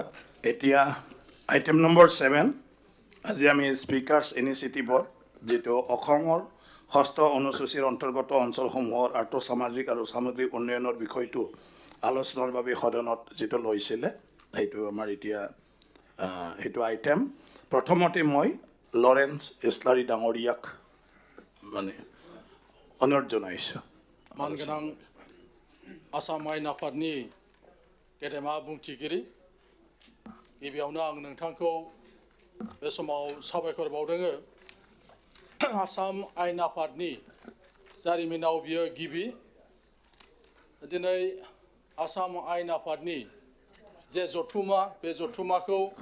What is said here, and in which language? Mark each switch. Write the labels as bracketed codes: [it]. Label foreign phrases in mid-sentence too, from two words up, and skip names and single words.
[as] এতিয়া আইটেম নম্বৰ 7 আজি আমি স্পীকাৰ্ছ ইনিচিয়েটিভৰ যিটো অসমৰ 6ষ্ঠ অনুসূচীৰ অন্তৰ্গত অঞ্চলসমূহৰ আৰ্থ সামাজিক আৰু সামগ্ৰিক উন্নয়নৰ বিষয়টো আলোচনাৰ বাবে সদনত যিটো লৈছিলে সেইটো আমাৰ এতিয়া সেইটো আইটেম। প্ৰথমতে মই লৰেন্স ইছলাৰী ডাঙৰীয়াক মানে অনুৰোধ জনাইছোঁ। [brx] मानगोनां आसाम आइन आफादनि गेदेमा बुंथिगिरि गिबियावनो आं नोंथांखौ बे समाव साबायखर बावदोङो आसाम आयेन आफादनि जारिमिनाव बियो गिबि दिनै आसाम आयेन आफादनि जे जथुमा बे जथुमाखौ